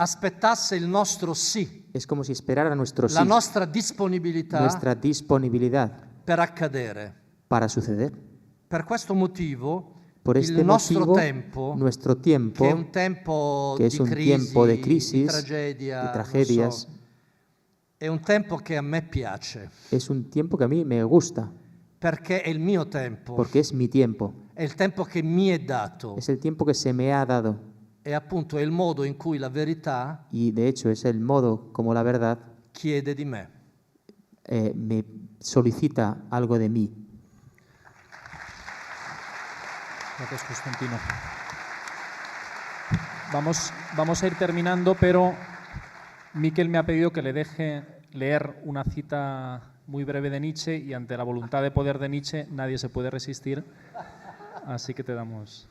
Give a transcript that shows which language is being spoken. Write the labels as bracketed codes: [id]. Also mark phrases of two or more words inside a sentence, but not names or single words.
[it] aspettasse il nostro sì, [es] Es como si esperara nuestro [it] la sí, nostra disponibilità [es] nuestra disponibilidad [it] per accadere. [es] para suceder. [it] Per questo motivo [es] Por este [it] il nostro [es] motivo, [it] tempo, [es] nuestro tiempo, [it] che è un tempo [es] que es [it] di [es] un [it] crisi, [es] tiempo de [it] di [es] crisis, [it] tragedia, [es] de tragedias, [it] non so, è un tempo che a me piace, [es] es un tiempo que a mí me gusta, [it] perché è il mio tempo, [es] porque es mi tiempo, [it] è il tempo che mi è dato, [es] es el tiempo que se me ha dado [it] e appunto è il modo in cui la verità [es] y de hecho es el modo como la verdad [it] chiede di me. [es] me solicita algo de mí. Gracias, Constantino. Vamos a ir terminando, pero Miquel me ha pedido que le deje leer una cita muy breve de Nietzsche y ante la voluntad de poder de Nietzsche nadie se puede resistir, así que te damos.